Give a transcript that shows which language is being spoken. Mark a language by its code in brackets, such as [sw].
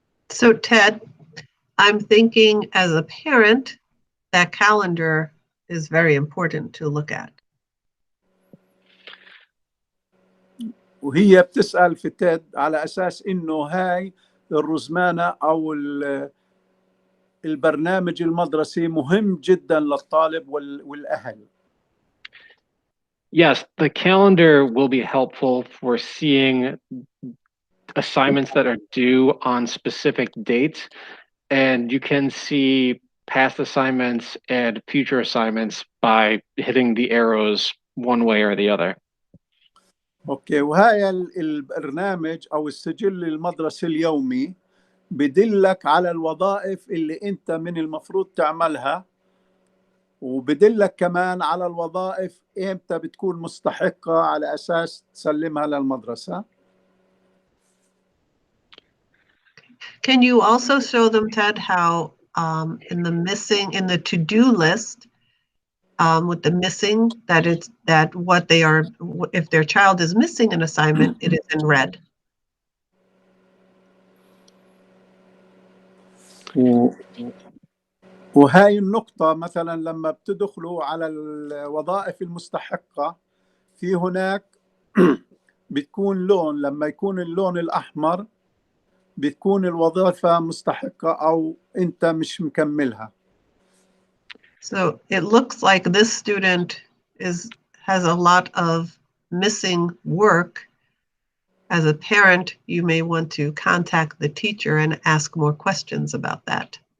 [en] So Ted, I'm thinking as a parent, that calendar is very important to look at. [ar] وهي بتسأل في تيد على أساس إنه هاي الرزمانة أو البرنامج المدرسي مهم جدا للطالب والأهل. [en] Yes, the calendar will be helpful for seeing assignments that are due on specific dates, and you can see past assignments and future assignments by hitting the arrows one way or the other. [ar] اوكي، وهاي البرنامج او السجل المدرسي اليومي بدلك على الوظائف اللي انت من المفروض تعملها، وبدلك كمان على الوظائف امتى بتكون مستحقة على اساس تسلمها للمدرسة. [en] Can you also show them, Ted, how in the to-do list, with the missing, that what they are, if their child is missing an assignment, it is in red. [ar] وهاي النقطة مثلا لما بتدخلوا على الوظائف المستحقة، في هناك بتكون لون، لما يكون اللون الأحمر بتكون الوظيفة مستحقة أو أنت مش مكملها. [en] So it looks like this student has a lot of missing work. As a parent, you may want to contact the teacher and ask more questions about that.